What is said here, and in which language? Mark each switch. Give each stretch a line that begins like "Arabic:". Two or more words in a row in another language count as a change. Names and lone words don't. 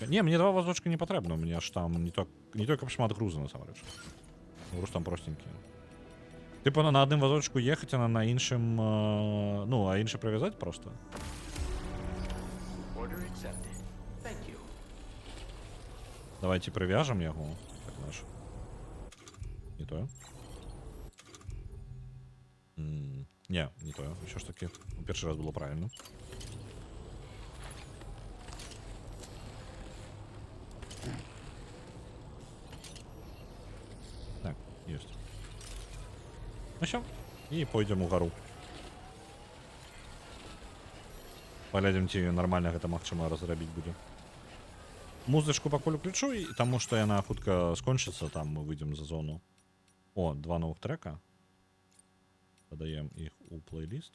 Belarusian: Не, мне 2 вазочка не патрэбна.
Russian: У меня
Belarusian: аж там не той, каб шмат груза, насамрэч. Груз там простенький. Типа на адным вазочку ехаць, а на іншым... Ну, а іншы прывязаць просто. Давайте прывяжам яго. Так. наш.
Russian: Не то. Не то. Еще ж таки. Перший раз было правильно. Так, есть. Ну все. И пойдем у гору.
Belarusian: Паглядзім, ці нормально гэта магчыма разрабіць будзе. Музычку пакуль уключу, і таму што яна хутка скончыцца, там мы выйдзем за зону. О, 2 новых трека. Дадаем іх у плейліст.